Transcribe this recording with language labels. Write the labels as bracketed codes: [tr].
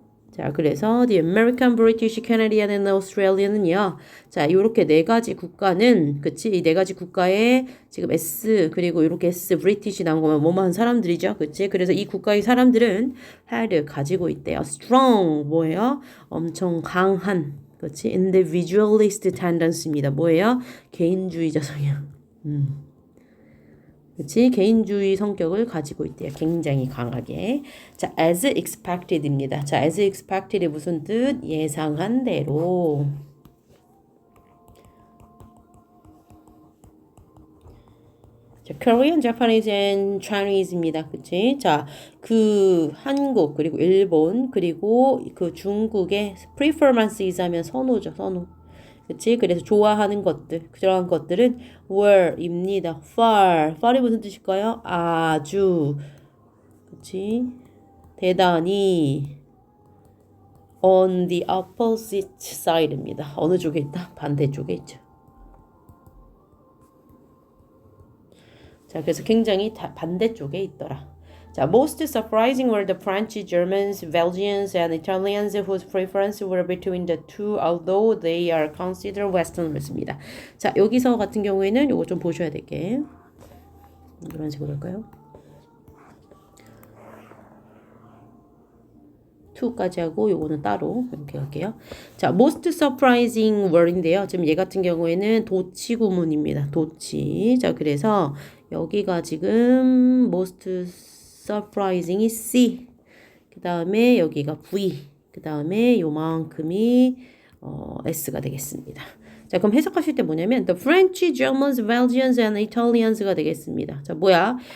[ko] 자, 그래서 [en] the American, British, Canadian, and Australia는요. [ko] 자, 요렇게 네 가지 국가는 그치? 이 네 가지 국가에 지금 S 그리고 요렇게 S, British 나온 거면 뭐뭐한 사람들이죠. 그치? 그래서 이 국가의 사람들은 had 가지고 있대요. [en] strong [ko] 뭐예요? 엄청 강한 그치? [en] individualist tendency입니다. [ko] 뭐예요? 개인주의자 성향. 그치? 개인주의 성격을 가지고 있대요. 굉장히 강하게. 자, [en] as expected [ko] 입니다. 자, as expected 무슨 뜻? 예상한 대로. [en] 자, Korean, Japanese, and Chinese입니다. [ko] 그치? 자, 그 한국, 그리고 일본, 그리고 그 중국의 preferences 하면 선호죠. 선호. 그치? 그래서 좋아하는 것들, 그러한 것들은 [en] were [ko] 입니다. far이 무슨 뜻일까요? 아주, 그치? 대단히 [en] on the opposite side입니다. [ko] 어느 쪽에 있다? 반대쪽에 있죠. 자, 그래서 굉장히 반대쪽에 있더라. [en] 자, most surprising were the French, Germans, Belgians, and Italians whose preference were between the two, although they are considered Westerners.입니다. [ko] 자, 여기서 같은 경우에는 요거 좀 보셔야 될 게 이런 식으로 할까요? 2까지 하고 요거는 따로 이렇게 할게요. [en] 자, most surprising word인데요. [ko] 지금 얘 같은 경우에는 도치 구문입니다. 도치. 자, 그래서 여기가 지금 [en] most surprising [ko] 이 C. 그 다음에 여기가 V. 그 다음에 요만큼이 S가 되겠습니다. 자, 그럼 해석하실 때 뭐냐면 [en] the French, Germans, Belgians, and Italians [ko] 가 되겠습니다. 자, 뭐야?